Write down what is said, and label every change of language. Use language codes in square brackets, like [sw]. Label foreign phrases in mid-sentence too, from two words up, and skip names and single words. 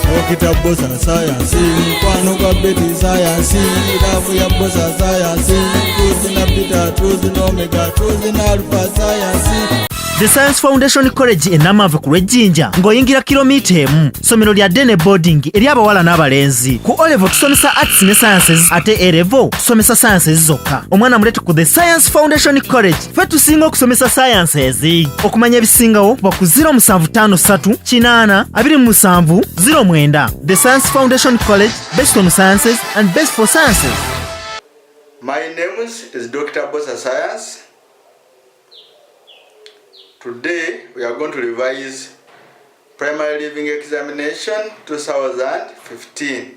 [lg] Dr. Bbosa Science, Kwano kwa Betty Science, Rafu ya Bbosa Science, Truth na Beta, Truth na Omega, Truth na Alpha Science. The Science Foundation College enamava ku Lwejjinja ng'oyingira kilomita emu. Ssomero lya Dene Boarding eri abawala n'abalenzi. Ku O-level tusomesa arts ne sciences ate A-level tusomesa sciences zokka. Omwana mulete ku The Science Foundation College. Ffe tusinga okusomesa sciences. Okumanya ebisingawo kuba ku 0753 8 27 09. [en] The Science Foundation College, based on sciences and based for sciences. My name is Dr. Bbosa Science. Today we are going to revise Primary Living Examination 2015.